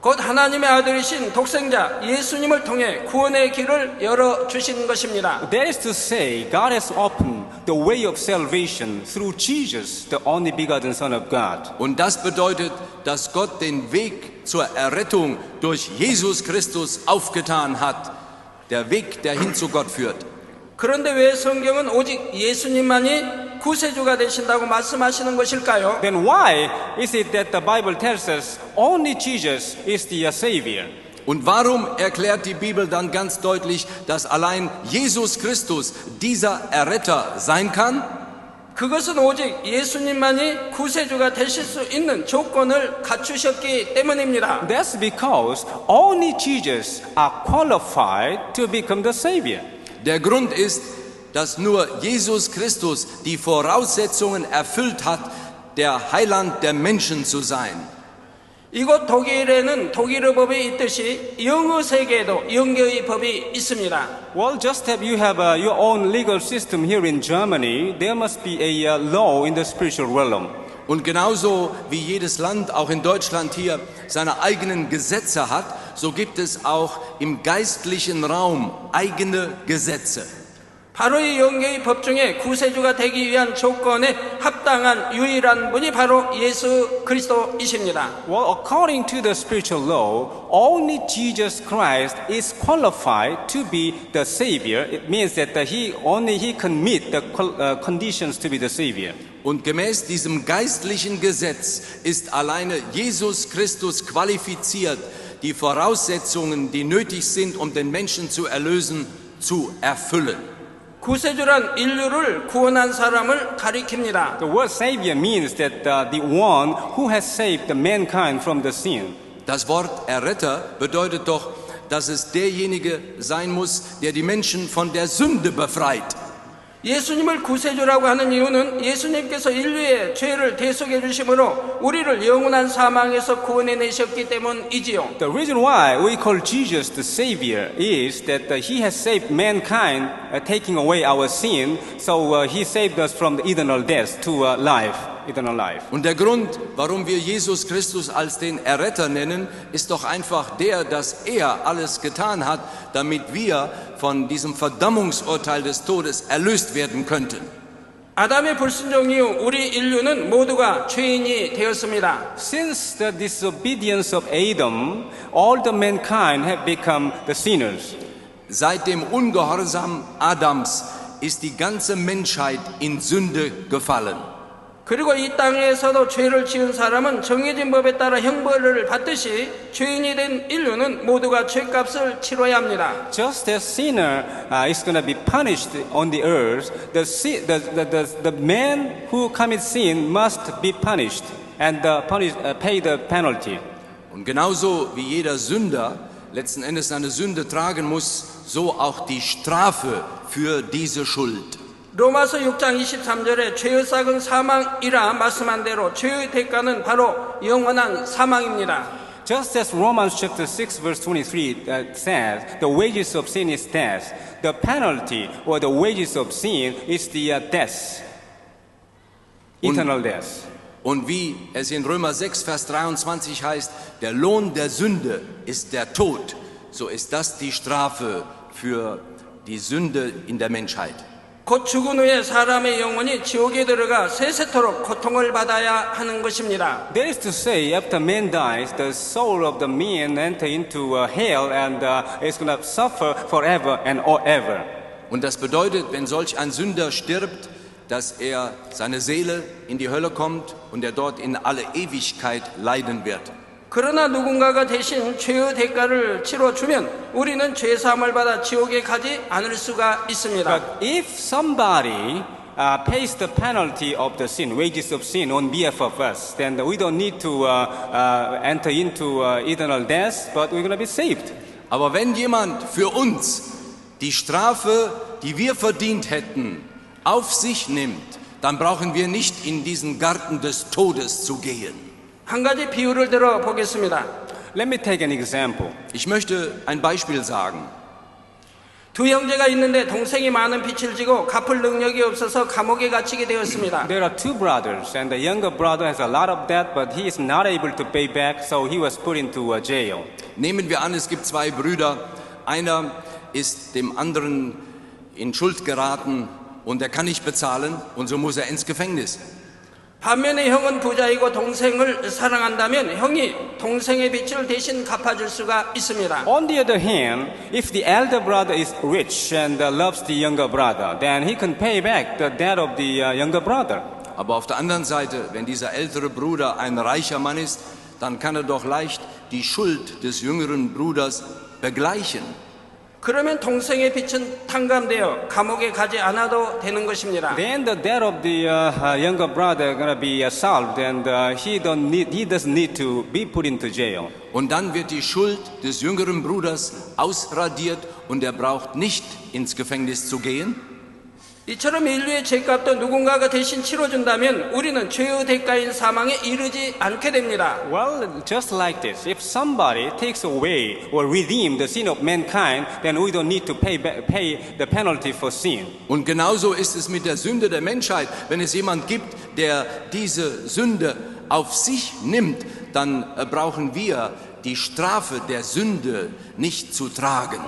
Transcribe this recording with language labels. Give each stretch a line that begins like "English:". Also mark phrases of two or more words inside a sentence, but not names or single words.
Korean: 곧 하나님의 아들이신 독생자 예수님을 통해 구원의 길을 열어주신 것입니다.
English: That is to say, God has opened the way of salvation through Jesus, the only begotten Son of God.
German: Und das bedeutet, dass Gott den Weg zur Errettung durch Jesus Christus aufgetan hat. Der Weg, der hin zu Gott führt.
Korean: 그런데 왜 성경은 오직 예수님만이 구세주가 되신다고 말씀하시는 것일까요?
English: Then why is it that the Bible tells us only Jesus is the Savior?
German: Und warum erklärt die Bibel dann ganz deutlich, dass allein Jesus Christus dieser Erretter sein kann?
Korean: 그것은 오직 예수님만이 구세주가 되실 수 있는 조건을 갖추셨기 때문입니다.
English: That's because only Jesus are qualified to become the Savior.
German: Der Grund ist, dass nur Jesus Christus die Voraussetzungen erfüllt hat, der Heiland der Menschen zu sein.
Korean: 이곳 독일에는 독일의 법이 있듯이 영어 세계에도 영계의 법이 있습니다.
English: Well, just as you have your own legal system here in Germany, there must be a law in the spiritual realm.
German: Und genauso wie jedes Land, auch in Deutschland hier, seine eigenen Gesetze hat, so gibt es auch im geistlichen Raum eigene Gesetze.
Korean: 바로 이 영계의 법 중에 구세주가 되기 위한 조건에 합당한 유일한 분이 바로 예수 그리스도이십니다.
English: Well, according to the spiritual law, only Jesus Christ is qualified to be the Savior. It means that he can meet the conditions to be the Savior.
German: Und gemäß diesem geistlichen Gesetz ist alleine Jesus Christus qualifiziert, die Voraussetzungen, die nötig sind, um den Menschen zu erlösen, zu erfüllen.
Korean: 구세주란 인류를 구원한 사람을 가리킵니다.
English: The word Savior means that the one who has saved the mankind from the sin.
German: Das Wort Erretter bedeutet doch, dass es derjenige sein muss, der die Menschen von der Sünde befreit.
Korean: 예수님을 구세주라고 하는 이유는 예수님께서 인류의 죄를 대속해 주심으로 우리를 영원한 사망에서 구원해 내셨기 때문이지요.
English: The reason why we call Jesus the Savior is that he has saved mankind, taking away our sin, so he saved us from the eternal death to life, eternal life.
German: Und der Grund, warum wir Jesus Christus als den Erretter nennen, ist doch einfach der, dass er alles getan hat, damit wir von diesem Verdammungsurteil des Todes erlöst werden könnten.
Korean: 아담의 불순종 이후 우리 인류는 모두가 죄인이 되었습니다.
English: Since the disobedience of Adam, all the mankind have become the sinners.
German: Seit dem Ungehorsam Adams ist die ganze Menschheit in Sünde gefallen.
Korean: 그리고 이 땅에서도 죄를 지은 사람은 정해진 법에 따라 형벌을 받듯이 죄인이 된 인류는 모두가 죄값을 치러야 합니다.
English: Just as sinner is going to be punished on the earth, the man who commits sin must be punished and pay the penalty.
German: Und genauso wie jeder Sünder letzten Endes seine Sünde tragen muss, so auch die Strafe für diese Schuld.
Korean: 로마서 6장 23절에 죄의 싹은 사망이라 말씀한 대로 죄의 대가는 바로 영원한 사망입니다.
English: Just as Romans chapter 6 verse 23 says, the wages of sin is death. The penalty or the wages of sin is the death, eternal death.
German: Und wie es in Römer 6 Vers 23 heißt, der Lohn der Sünde ist der Tod, so ist das die Strafe für die Sünde in der Menschheit.
Korean: 곧 죽은 후에 사람의 영혼이 지옥에 들어가 세세토록 고통을 받아야 하는 것입니다.
English: That is to say, after man dies, the soul of the man enter into hell and is going to suffer forever and ever.
German: Und das bedeutet, wenn solch ein Sünder stirbt, dass er seine Seele in die Hölle kommt und er dort in alle Ewigkeit leiden wird.
Korean: 그러나 누군가가 대신 죄의 대가를 치러주면 우리는 죄사함을 받아 지옥에 가지 않을 수가 있습니다.
English: But if somebody pays the penalty of the sin, wages of sin on behalf of us, then we don't need to enter into eternal death, but we're going to be saved.
German: Aber wenn jemand für uns die Strafe, die wir verdient hätten, auf sich nimmt, dann brauchen wir nicht in diesen Garten des Todes zu gehen.
Korean: 한 가지 비유를 들어 보겠습니다.
English: Let me take an example.
German: Ich möchte ein Beispiel sagen.
Korean: 두 형제가 있는데 동생이 많은 빚을 지고 갚을 능력이 없어서 감옥에 갇히게 되었습니다.
English: There are two brothers, and the younger brother has a lot of debt, but he is not able to pay back, so he was put into a jail.
German: Nehmen wir an, es gibt zwei Brüder. Einer ist dem anderen in Schuld geraten und er kann nicht bezahlen und so muss er ins Gefängnis.
Korean: 반면에 형은 부자이고 동생을 사랑한다면 형이 동생의 빚을 대신 갚아줄 수가 있습니다.
English: On the other hand, if the elder brother is rich and loves the younger brother, then he can pay back the debt of the younger brother.
German: Aber auf der anderen Seite, wenn dieser ältere Bruder ein reicher Mann ist, dann kann er doch leicht die Schuld des jüngeren Bruders begleichen.
Korean: 그러면 동생의 빚은 탕감되어 감옥에 가지 않아도 되는 것입니다.
English: Then the debt of the younger brother gonna be solved, and he doesn't need to be put into jail.
German: Und dann wird die Schuld des jüngeren Bruders ausradiert und er braucht nicht ins Gefängnis zu gehen.
Korean: 이처럼 인류의 죄값도 누군가가 대신 치러준다면 우리는 죄의 대가인 사망에 이르지 않게 됩니다.
English: Well, just like this, if somebody takes away or redeem the sin of mankind, then we don't need to pay the penalty for sin.
German: Und genauso ist es mit der Sünde der Menschheit. Wenn es jemand gibt, der diese Sünde auf sich nimmt, dann brauchen wir die Strafe der Sünde nicht zu tragen.